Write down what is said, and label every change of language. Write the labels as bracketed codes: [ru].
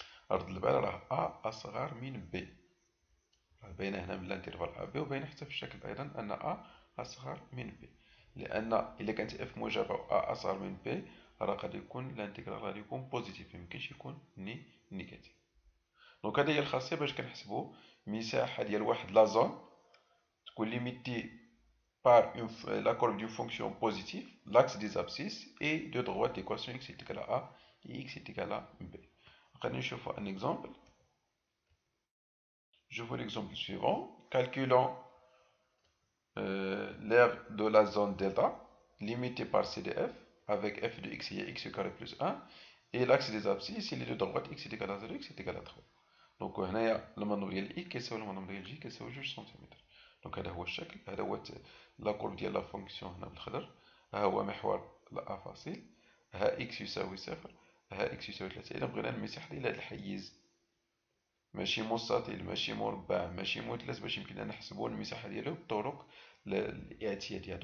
[ar] رد البال راه أ أصغر من ب، باينة هنا من الانترفال أ بي، وباينة حتى في الشكل أيضا أن أ أصغر من ب، لأن إلا كانت اف موجبة و أ أصغر من ب راه غادي يكون الانتجرال غادي يكون بوزيتيف، ميمكنش يكون نيجاتيف. دونك هذه هي الخاصية باش كنحسبو مساحة ديال واحد لا زون تكون ليميتي [fr] par la courbe d'une fonction positive, l'axe des abscisses et de droite l'équation x est égale à a et x est égal à b. On va voir un exemple. Je vois l'exemple suivant. Calculons l'aire de la zone delta limitée par CDF avec f de x et x carré plus 1 et l'axe des abscisses il est de droite x est égal à 0 x est égal à 3. [ar] Donc هنايا المنظور ديال i كيساوي المنظور ديال j كيساوي 2 سنتيمتر. دونك هذا هو الشكل، هذا هو لا كورب ديال لا فونكسيون هنا بالخضر، ها هو محور الافاصيل، ها اكس يساوي صفر، ها اكس يساوي 3. اذا بغينا المساحه ديال هذا الحيز ماشي مستطيل ماشي مربع ماشي مثلث باش يمكننا نحسبوا المساحه ديالو بالطرق الاعتياديه.